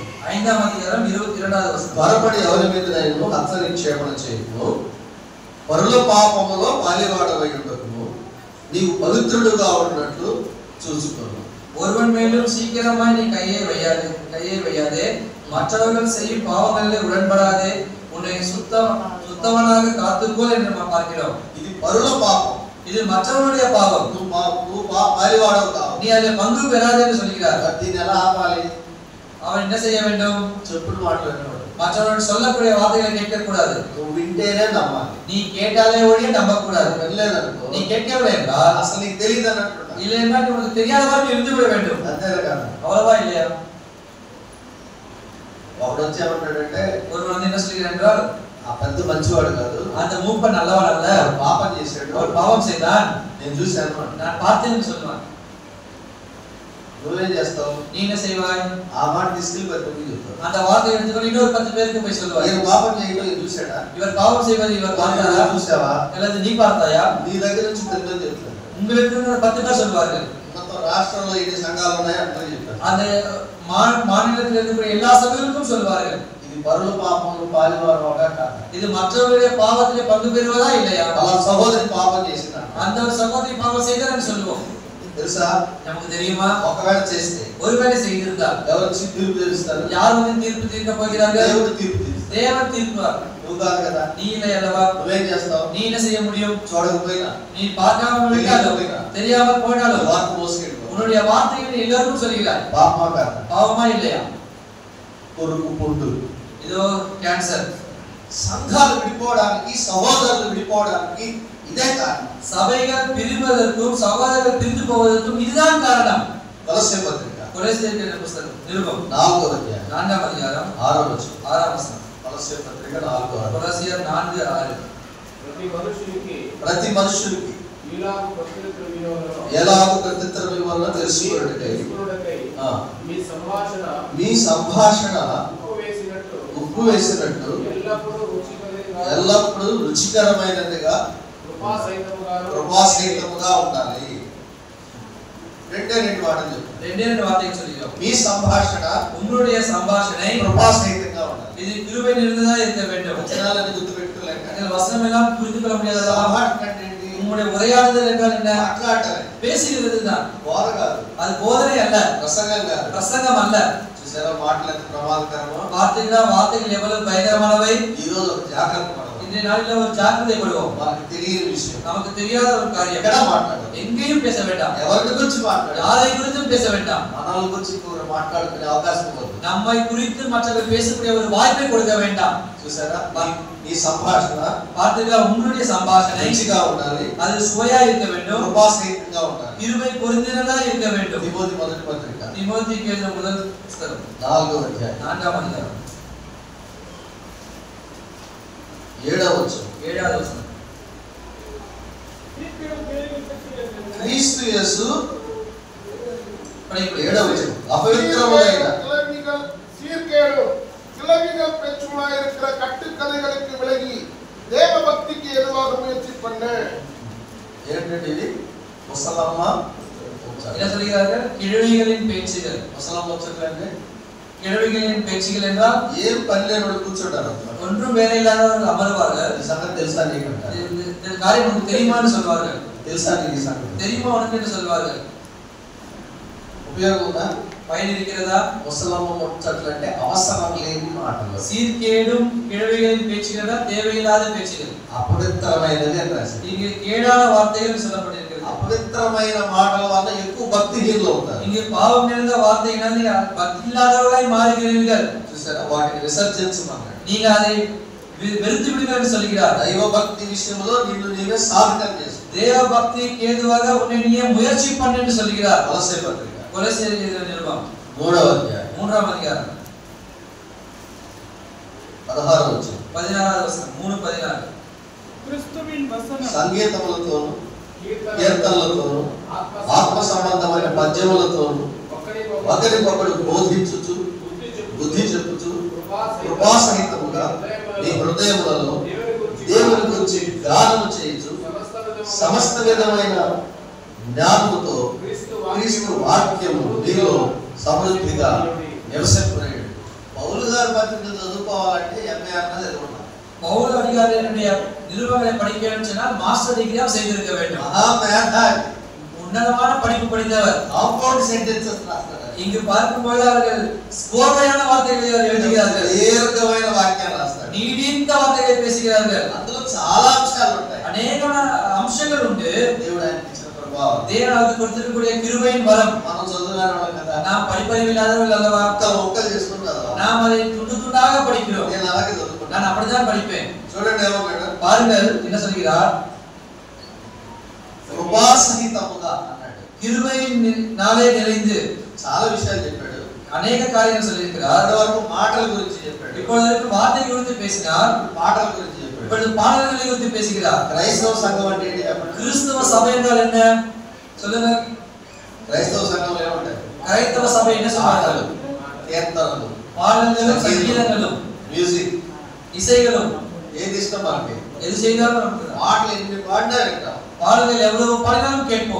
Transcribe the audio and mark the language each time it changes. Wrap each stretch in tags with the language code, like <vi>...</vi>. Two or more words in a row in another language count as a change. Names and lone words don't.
<ta>5ஆம் அதிகாரம் 22வது வசனம்.</ta> <te>త్వరపడి ఎవరి మీదనైనను హత్య నిక్షేపణ చేయము, పరుల పాపములో పాలివాడవై ఉండకుము, నీవు పవిత్రుడుగా ఉన్నట్లు చూసుకోను.</te> <ta>ஒருவன் மேலும் சீக்கிரமாய் நீ கையை வையாதே, மற்றவர்கள் செய்யும் பாவங்களிலே உடன்படாதே, உன்னை சுத்தவனாக காத்துக்கொள் என்று நாம் பார்க்கிறோம்.</ta> <te>ఇది పరుల పాపం.</te> <ta>இது மற்றவருடைய பாவம்.</ta> <te>నువ్వు పాలివాడవు కావు.</te> <ta>நீ அதில் பங்கு பெறாதே என்று சொல்கிறார்.</ta> <te>దీన్ని ఎలా ఆపాలి?</te> <ta>அவன் என்ன செய்ய வேண்டும்?</ta> <te>చెప్పుడు మాట్లాడేవాడు.</te> <ta>மற்றவர்கள் சொல்லக்கூடிய வார்த்தைகளை கேட்க கூடாது.</ta> <te>నువ్వు వింటేనే నమ్మాలి.</te> <ta>நீ கேட்டாலே ஒழிய நம்ப கூடாது.</ta> <te>వినలేదనుకో,</te> <ta>நீ கேட்கவில்லை என்றால்,</ta> <te>అసలు నీకు తెలియదు అన్నట్టు</te> <ta>இல்லை என்றால் உனக்கு தெரியாத மாதிரி இருந்து விட வேண்டும்.</ta> <te>అంతే కదా.</te> <ta>அவ்வளவா இல்லையா?</ta> <te>ఒకడు వచ్చి ఏమంటాడంటే,</te> <ta>ஒருவன் வந்து என்ன சொல்கிறார் என்றால்,</ta> <te>ఆ పెద్ద మంచివాడు కాదు,</te> <ta>அந்த மூப்பன் நல்லவன் அல்ல,</ta> <te>వాడు పాపం చేశాడు,</te> <ta>அவர் பாவம் செய்தான்,</ta> <te>నేను చూశాను.</te> <ta>நான் பார்த்தேன்னு சொல்லுவான்.</ta> <te>నువ్వేం చేస్తావు?</te> <ta>நீ என்ன செய்வாய்?</ta> <te>ఆ మాట తీసుకెళ్ళి 10 మందికి చెప్తావు.</te> <ta>அந்த వార్த்தை எடுத்துకొని இன்னொரு 10 பேருக்கு போய் சொல்லுவாய்.</ta> <te>నేను పాపం చేయడం నేను చూశాడా?</te> <ta>இவர் பாவம் செய்வது இவர் பார்த்தாரா?</ta> <te>చూసావా?</te> <ta>அல்லது நீ பார்த்தாயா?</ta> <te>నీ దగ్గర నుంచి 10 మంది చెప్తారు.</te> <ta>உங்களுக்கு இருந்து 10 பேர் சொல்வார்கள்.</ta> <te>మొత్తం రాష్ట్రంలో ఎన్ని సంఘాలు ఉన్నాయో అందరూ చెప్తారు.</te> <ta>அந்த மாநிலத்தில் இருக்கக்கூடிய எல்லா சபைகளுக்கும் சொல்வார்கள்.</ta> <te>ఇది పరుల పాపములు పాలివారుగా కాదు.</te> <ta>இது மற்றவருடைய பாவத்திலே பங்கு பெறுவதா இல்லையா?</ta> <te>అలా సహోదరి పాపం చేసినా</te> <ta>அந்த ஒரு சகோதரி பாவம் செய்தான்னு சொல்லுவோம்.</ta> <te>తెలుసా?</te> <ta>நமக்கு தெரியுமா?</ta> <te>ఒకవేళ చేస్తే</te> <ta>ஒருவேளை செய்திருந்தால்</ta> <te>ఎవరు వచ్చి తీర్పు తీరుస్తారు?</te> <ta>யார் வந்து தீர்ப்பு தீர்க்க போகிறார்கள்?</ta> <te>దేవుడు తీర్పు తీరుస్తాడు.</te> <ta>தேவன் தீர்ப்பார்.</ta> <te>నువ్వు కాదు కదా.</te> <ta>நீ இல்லை அல்லவா?</ta> <te>నువ్వేం చేస్తావు?</te> <ta>நீ என்ன செய்ய முடியும்?</ta> <te>చూడకపోయినా,</te> <ta>நீ பார்க்காமல் விட்டாலும் தெரியாமல் போனாலும்</ta> <te>వార్త మోసుకెళ్ళిపో.</te> <ta>உன்னுடைய வார்த்தைகளை எல்லாருக்கும் சொல்கிறாய்.</ta> <te>పాపమా కాదు?</te> <ta>பாவமா இல்லையா?</ta> <te>కొరుకు పుండు,</te> <ta>இதோ கேன்சர்,</ta> <te>సంఘాలు విడిపోవడానికి, సహోదరులు విడిపోవడానికి ఇదే కారణం.</te> <ta>சபைகள் பிரிவதற்கும் சகோதரர்கள் பிரிந்து போவதற்கும் இதுதான் காரணம்.</ta> <te>కొలస్సే పత్రిక కొలస్సీయుల పుస్తకం నిరుపం 4వ అధ్యాయం 4వ అధ్యాయం 6వ వచనం. 6వ వచనం. కొలస్సే పత్రిక 4:6. కొలస్సీయులు 4:6. ప్రతి మనుషునికి ఎలాగూ ప్రత్యుత్తరం ఇవ్వాలో తెలుసుకొనుటకై మీ సంభాషణ ఉప్పు వేసినట్టు ఎల్లప్పుడూ రుచికరమైనదిగా కృపాసహితముగా ఉండాలి. రెండే వాటిని చెప్పు. మీ సంభాషణ</te> <ta>உங்களுடைய సంభాషణை</ta> <te>కృపాసహితంగా ఉండాలి.</te> <ta>இது கிருபை நிறைந்ததா இருக்க வேண்டும்.</ta> <te>వచనాలను గుర్తుపెట్టుకోలేక</te> <ta>இந்த வசனம் எல்லாம் புரிந்து கொள்ள முடியாதா?</ta> <te>సంభాషణ అంటే ఏంటి?</te> <ta>உங்களுடைய உரையாடுதல் என்றால் என்ன?</ta> <te>మాట్లాడటమే.</te> <ta>பேசுகிறது தான்.</ta> <te>బోధ కాదు,</te> <ta>அது போதனை அல்ல,</ta> <te>ప్రసంగం కాదు.</te> <ta>பிரசங்கம் அல்ல.</ta> <te>చూసారా మాటలు ఎంత ప్రమాదకరమో.</te> <ta>வார்த்தைகள் எவ்வளவு பயங்கரமானவை.</ta> <te>ఈ రోజు ఒక జాగ్రత్త పడవాలి.</te> <ta>இன்றைய நாளில் ஒரு ஜாக்கிரதை படுவோம்.</ta> <te>మనకు తెలియని విషయం,</te> <ta>நமக்கு தெரியாத ஒரு காரியம்.</ta> <te>ఎక్కడ మాట్లాడాలి,</te> <ta>எங்கேயும் பேச வேண்டாம்.</ta> <te>ఎవరి గురించి మాట్లాడాలి,</te> <ta>யாரை குறித்தும் பேச வேண்டாம்.</ta> <te>మనల గురించి ఇంకొకరు మాట్లాడుకునే అవకాశం ఇవ్వదు.</te> <ta>நம்மை குறித்து மற்றவர்கள் பேசக்கூடிய ஒரு வாய்ப்பை கொடுக்க வேண்டாம்.</ta> <te>చూసారా, ఈ సంభాషణ</te> <ta>பார்த்தீர்களா, உங்களுடைய சம்பாஷணை</ta> <te>మంచిగా ఉండాలి,</te> <ta>அது சுவையா இருக்க வேண்டும்,</ta> <te>కృపాసహితంగా ఉండాలి.</te> <ta>கிருபை பொருந்தினதா இருக்க வேண்டும்.</ta> <te>తిమోతి మొదటి పత్రిక</te> <ta>தீமோத்தேயுக்கு எழுதின முதல் புத்தகம்</ta> <te>4వ అధ్యాయం</te> <ta>4వ அதிகாரம்</ta> <te>7వ వచనం. 7వ వచనం. క్రీస్తు యేసు</te> <ta>படிப்பு</ta> <te>7వ వచనం. అపవిత్రములైన</te> <ta>கிளவிகள் பேச்சுமாயிருக்கிற கட்டுக்கதைகளுக்கு விலகி தேவ பக்திக்கு எதுவாக முயற்சி பண்ண.</ta> <te>ఏంటంటే ఇది ముసలమ్మ</te> <ta>என்ன சொல்கிறார்கள்? கிழவிகளின் பேச்சுகள்.</ta> <te>ముసలమ్మ ముచ్చట్లు అంటే</te> <ta>கிழவிகளின் பேச்சுகள் என்றால்</ta> <te>ఏం పని లేని కూర్చుంటారు.</te> <ta>ஒன்றும் வேலை இல்லாதவர்கள் அமர்வார்கள்.</ta> <te>ఈ సంగతి తెలుసా నీకంట?</te> <ta>இந்த காரியம் உனக்கு தெரியுமான்னு சொல்வார்கள்.</ta> <te>తెలుసా నీకు ఈ సంగతి?</te> <ta>தெரியுமா உனக்கு என்று சொல்வார்கள்.</ta> <te>ఉపయోగం ఉందా?</te> <ta>பயன் இருக்கிறதா?</ta> <te>ముసలమ్మ ముచ్చట్లు అంటే అవసరం లేని మాటలు,</te> <ta>சீர்கேடும் கிழவிகளின் பேச்சுகள் தான் தேவையில்லாத பேச்சுகள்.</ta> <te>అపవిత్రమైనది అని రాశారు.</te> <ta>இங்கு கேடான வார்த்தைகள் சொல்லப்பட்டிருக்கிறது.</ta> <te>అపవిత్రమైన మాటల వల్ల ఎక్కువ భక్తిహీనులు అవుతారు.</te> <ta>இங்கு பாவம் நிறைந்த வார்த்தையினால் பக்தி இல்லாதவர்களாய் மாறுகிறீர்கள்.</ta> <te>చూసారా, వాటిని విసర్జించమన్నాడు.</te> <ta>நீங்க அதை வெறுத்து விடுங்கள் என்று சொல்கிறார்.</ta> <te>దైవ భక్తి విషయంలో నిన్ను నీవే సాధకం చేసు.</te> <ta>தேவ பக்திக்கு ஏதுவாக உன்னை நீயே முயற்சி பண்ணு என்று சொல்கிறார்.</ta> <te>కొలస్సే పత్రిక</te> <ta>கொலோசியர் நிருபம்</ta> <te>3వ అధ్యాయం</te> <ta>3వ அதிகாரம்</ta> <te>16వ వచనం. 16వ వచనం 3:16.</te> <ta>கிறிஸ்துவின் வசனம்</ta> <te>సంగీతములతోను కీర్తనలతోను ఆత్మ సంబంధమైన పద్యములతోను ఒకరికొకడు బోధించుచు బుద్ధి చెప్పుచు కృపాసహితముగా నీ హృదయములలో దేవుని గురించి గానము చేయుచు సమస్త విధమైన జ్ఞానముతో క్రీస్తు వాక్యము నీలో సమృద్ధిగా నివసింపనేడు. పౌలు గారి పత్రికలు చదువుకోవాలంటే ఎంఏ అన్నది చదువుకున్నాం.</te> <ta>பவுல் அதிகாரிகளுடைய நிருபங்களை படிக்க வேண்டும் சொன்னால் மாஸ்டர் டிகிரி செய்திருக்க வேண்டும்.</ta> <te>మహామేధావి,</te> <ta>உன்னதமான படிப்பு படித்தவர்.</ta> <en>compound sentences</en> <te>రాస్తాడు.</te> <ta>இங்கு பார்க்கும்போது அவர்கள் கோர்வையான வார்த்தைகளை எழுதுகிறார்கள்,</ta> <te>దీర్ఘమైన వాక్యాలు రాస్తాడు.</te> <ta>நீடித்த వార్తகளை பேசுகிறார்கள்.</ta> <te>అందులో చాలా అంశాలు ఉంటాయి.</te> <ta>அநேக அம்சங்கள் உண்டு.</ta> <te>దేవుడు ఆయనకి ఇచ్చిన ప్రభావం.</te> <ta>தேவன் அவருக்கு கொடுத்திருக்கக்கூடிய கிருபையின் வரம்.</ta> <te>మనం చదువుకునే వాళ్ళం కదా,</te> <ta>நாம் படிப்பறிவில்லாதவர்கள் அல்லவா?</ta> <te>మొక్కలు చేసుకుని చదవాలి.</te> <ta>நாம் அதை துண்டு துண்டாக படிக்கிறோம்.</ta> <te>నేను అలాగే చదువుకుంటాను.</te> <ta>நான் அப்படித்தான் படிப்பேன்.</ta> <te>చూడండి ఏమన్నాడు,</te> <ta>பாருங்கள் என்ன சொல்கிறார்.</ta> <te>కృపాసహితముగా అన్నాడు.</te> <ta>கிருபையினாலே நிறைந்து</ta> <te>చాలా విషయాలు చెప్పాడు.</te> <ta>அநேக காரியங்கள் சொல்லியிருக்கிறார்.</ta> <te>అప్పటి వరకు మాటల గురించి చెప్పాడు,</te> <ta>இப்பொழுது வார்த்தை குறித்து பேசினார்.</ta> <te>పాటల గురించి చెప్పాడు.</te> <ta>இப்பொழுது பாடல்களை குறித்து பேசுகிறார்.</ta> <te>క్రైస్తవ సంఘం అంటే ఏంటి చెప్పండి?</te> <ta>கிறிஸ்தவ சபை என்றால் என்ன சொல்லுங்க.</ta> <te>క్రైస్తవ సంఘంలో ఏమంటారు?</te> <ta>கிறிஸ்தவ சபை என்ன சொல்றார்கள்?</ta> <te>కీర్తనలు,</te> <ta>பாடல்களும் சங்கீதங்களும்</ta> <te>మ్యూజిక్,</te> <ta>இசைகளும்</ta> <te>ఏది ఇష్టం మనకి?</te> <ta>எது செய்தாலும் நமக்கு</ta> <te>మాటలు ఎన్ని పాడినా వింటాం.</te> <ta>பாடல்கள் எவ்வளவு பாடினாலும் கேட்போம்.</ta>